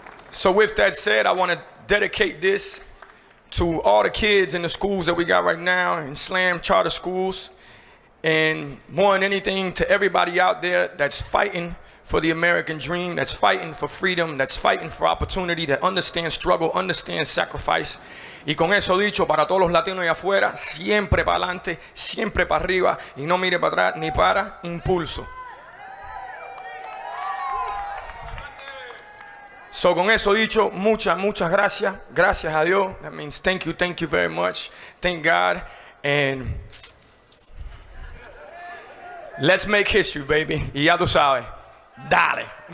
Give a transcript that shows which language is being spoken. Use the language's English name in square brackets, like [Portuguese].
[English] So with that said, I want to dedicate this to all the kids in the schools that we got right now, in Slam charter schools. And more than anything, to everybody out there that's fighting for the American dream, that's fighting for freedom, that's fighting for opportunity, that understands struggle, understands sacrifice. [Spanish] Y con eso dicho, para todos los latinos allá afuera, siempre para adelante, siempre para arriba, y no mire para atrás ni para impulso. So con eso dicho, muchas gracias. Gracias a Dios. [English] That means thank you very much. Thank God. And let's make history, baby. [Spanish] Y ya tú sabes. Dale.